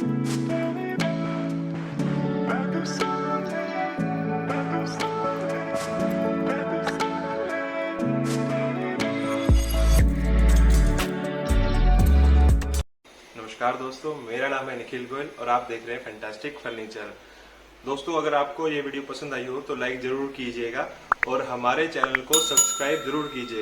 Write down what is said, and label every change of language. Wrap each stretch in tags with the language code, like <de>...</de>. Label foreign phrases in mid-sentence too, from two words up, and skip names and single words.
<fr>Da-da-da. Pas de soleil, pas de soleil, pas de soleil.</fr> <hi>नमस्कार दोस्तों, मेरा नाम है निखिल गोयल और आप देख रहे हैं फैंटास्टिक फर्नीचर। दोस्तों, अगर आपको ये वीडियो पसंद आई हो तो लाइक जरूर कीजिएगा और हमारे चैनल को सब्सक्राइब जरूर कीजिएगा।</hi>